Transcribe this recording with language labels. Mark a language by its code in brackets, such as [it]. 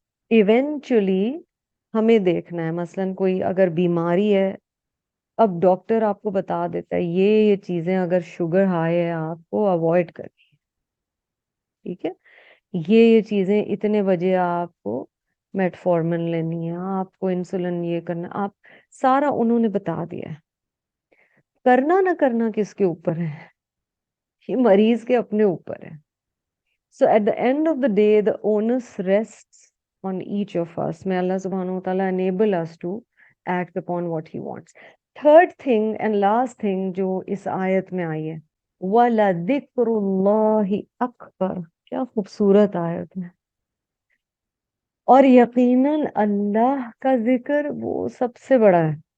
[ur] Eventually ہمیں دیکھنا ہے، مثلاً کوئی اگر بیماری ہے، اب ڈاکٹر آپ کو بتا دیتا ہے یہ چیزیں اگر شوگر ہائی ہے آپ کو اوائڈ کرنی ہے، ٹھیک ہے، یہ چیزیں اتنے بجے آپ کو میٹفورمن لینی ہے، آپ کو انسولین یہ کرنا، آپ سارا انہوں نے بتا دیا ہے. کرنا نہ کرنا کس کے اوپر ہے؟ یہ مریض کے اپنے اوپر ہے. [en] So at the end of the day, the onus rests on each of us. May Allah subhanahu wa ta'ala enable us to act upon what He wants. Third thing and last thing [ur] جو اس آیت میں آئی ہے، [ar] وَلَذِكْرُ اللَّهِ أَكْبَرُ. [ur] کیا خوبصورت آیت ہے. اور یقیناً اللہ کا ذکر وہ سب سے بڑا ہے.